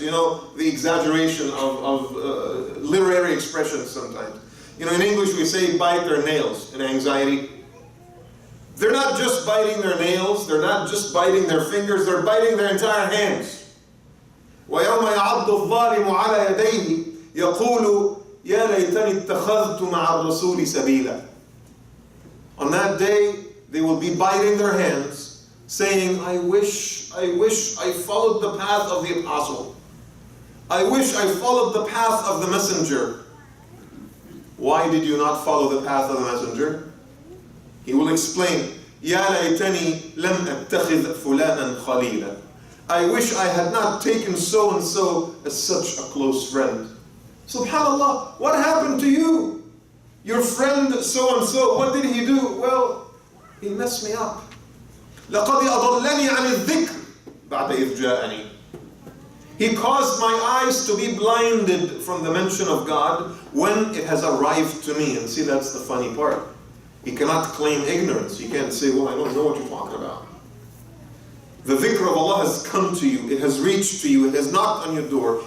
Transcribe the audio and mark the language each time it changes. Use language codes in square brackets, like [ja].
[en] You know, the exaggeration of literary expressions sometimes. You know, in English we say bite their nails in anxiety. They're not just biting their nails, they're not just biting their fingers, they're biting their entire hands. [ar] وَيَوْمَ يَعَضُّ الظَّالِمُ عَلَى يَدَيْهِ يَقُولُ يا ليتني اتخذت مع الرسول سبيلا. [en] On that day, they will be biting their hands, saying, I wish I followed the path of the apostle. I wish I followed the path of the messenger. Why did you not follow the path of the messenger? He will explain, [ar] يا ليتني لم أتخذ فلانا خليلا. [en] I wish I had not taken so and so as such a close friend. Subhanallah, what happened to you? Your friend so and so, what did he do? Well, he messed me up. [ar] لقد أضلني عن الذكر بعد إذ جاءني. [en] He caused my eyes to be blinded from the mention of God when it has arrived to me. And see, that's the funny part. He cannot claim ignorance. He can't say, well, I don't know what you're talking about. The dhikr of Allah has come to you. It has reached to you. It has knocked on your door.